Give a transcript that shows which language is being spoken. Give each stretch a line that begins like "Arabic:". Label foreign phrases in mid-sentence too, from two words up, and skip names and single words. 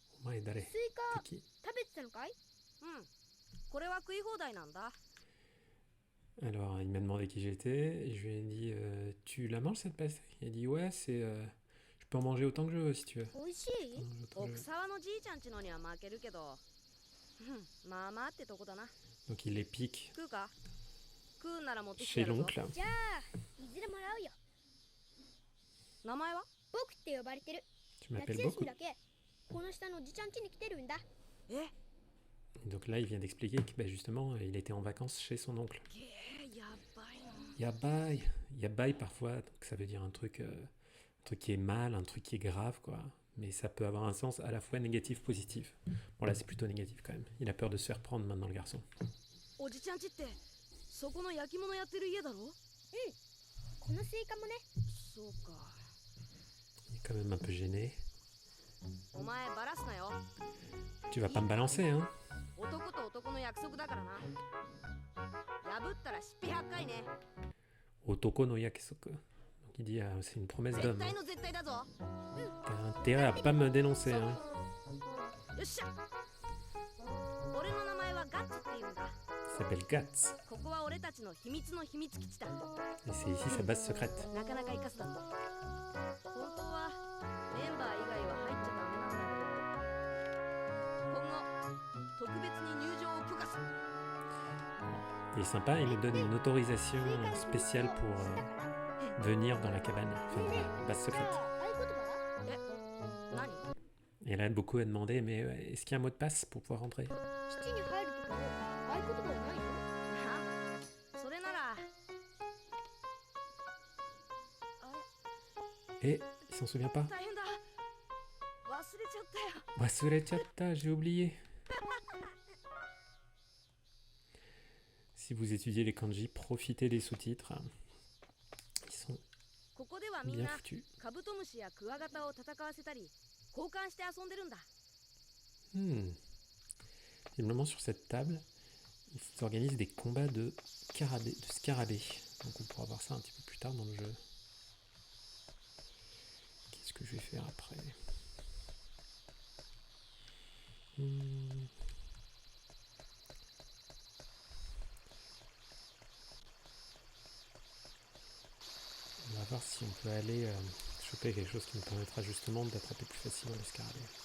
French: Ouais, dale.
Japanese: スイカ
French: T'es qui?
Japanese: 食べてたのかい？うんこれは食い放題なんだ
French: Alors, il m'a demandé qui j'étais, et je lui ai dit tu la manges cette pastèque? Il a dit ouais, je peux en manger autant que je veux si tu veux.
Japanese: 美味し
French: Je
Japanese: い？
French: peux en manger autant que je
Japanese: 奥
French: veux.
Japanese: 沢のじいちゃんちのには負けるけどまあまあってとこだな
French: Donc, il les pique
Japanese: 食うか食うんなら持ってきて
French: chez
Japanese: やるぞ
French: l'oncle.
Japanese: じゃあいずれもらうよ。名前は僕って呼ばれてる。
French: Tu
Japanese: 夏
French: m'appelles
Japanese: 休
French: beaucoup.
Japanese: みだけこの下のおじちゃん家に来てるんだ。え
French: Donc là, il vient d'expliquer que bah, justement, il était en vacances chez son oncle.
Japanese: やばいな
French: Yabai. Yabai, parfois, donc ça veut dire un truc qui est mal, un truc qui est grave, quoi. Mais ça peut avoir un sens à la fois négatif, positif. Bon, là, c'est plutôt négatif quand même. Il a peur de se faire prendre maintenant, le garçon.
Japanese: おじちゃんちってそこの焼き物やってる家だろこのスイカもね。そうか
French: Il est quand même un peu gêné.
Japanese: お前バラすなよ
French: Tu vas pas me balancer, hein?
Japanese: 男と男の約束だからな破ったらしっぴ100回ね男の約束.
French: Donc il dit c'est une promesse
Japanese: 絶
French: d'homme.
Japanese: 対の絶対だぞ
French: T'as intérêt à pas me dénoncer, hein?
Japanese: よっしゃ俺の名前はガッツって言うんだ
French: Il s'appelle Gats.
Japanese: ここは俺たちの秘密の秘密基地だ
French: Et c'est ici sa base secrète.
Japanese: なかなか生かすだと本当はメンバー以外は入っちゃダメなんだけど今後特別に入場を許可する
French: Il est sympa, il nous donne une autorisation spéciale pour venir dans la cabane, enfin dans la base
Japanese: じゃ
French: secrète.
Japanese: あ合言葉は？何
French: Et là, beaucoup a demandé, mais est-ce qu'il y a un mot de passe pour pouvoir rentrer?
Japanese: 基地に入るときの合言葉はないよ。あそれなら
French: Et il s'en souvient pas?
Japanese: 大変だ忘れちゃったよ
French: Wasurechatta, j'ai oublié. Si vous étudiez les kanji, profitez des sous-titres. Ils sont
Japanese: ここではみん
French: bien
Japanese: な
French: foutus.
Japanese: カブトムシやクワガタを戦わせたり交換して遊んでるんだ
French: Visiblement, sur cette table, ils organisent des combats de scarabées. Donc on pourra voir ça un petit peu plus tard dans le jeu. Qu'est-ce que je vais faire après? On va voir si on peut aller choper quelque chose qui nous permettra justement d'attraper plus facilement les scarabées.